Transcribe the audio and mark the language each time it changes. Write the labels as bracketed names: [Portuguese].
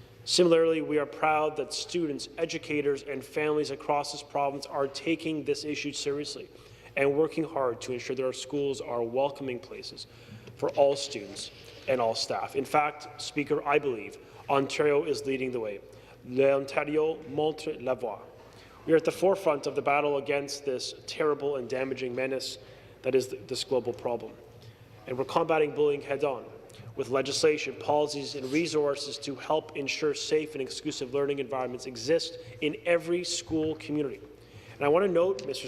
[English] Similarly, we are proud that students, educators, and families across this province are taking this issue seriously and working hard to ensure that our schools are welcoming places for all students and all staff. In fact, Speaker, I believe Ontario is leading the way. [French] L'Ontario montre la voie. [English] We are at the forefront of the battle against this terrible and damaging menace that is this global problem. And we're combating bullying head-on with legislation, policies, and resources to help ensure safe and exclusive learning environments exist in every school community. And I want to note, Mr.